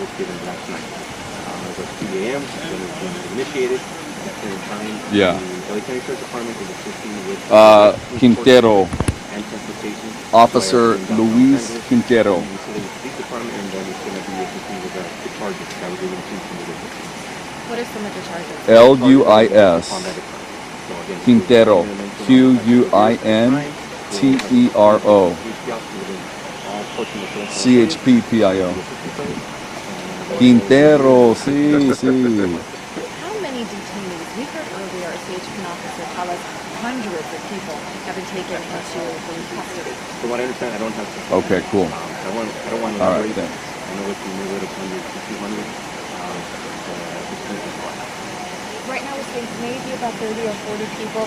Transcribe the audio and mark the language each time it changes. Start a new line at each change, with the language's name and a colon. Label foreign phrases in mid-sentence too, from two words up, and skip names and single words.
English: Yeah. Quintero. Officer Luis Quintero. What are some of the charges? L-U-I-S. Quintero. Q-U-I-N-T-E-R-O. C-H-P-P-I-O.
Spanish: Quintero, sí, sí.
English: How many detainees? We heard earlier a CHP officer tell us hundreds of people have been taken into police custody. From what I understand, I don't have to. Okay, cool. I don't want to All right, elaborate. thanks. I know it's in the neighborhood of 100 to 200. Right now we're seeing maybe about 30 or 40 people.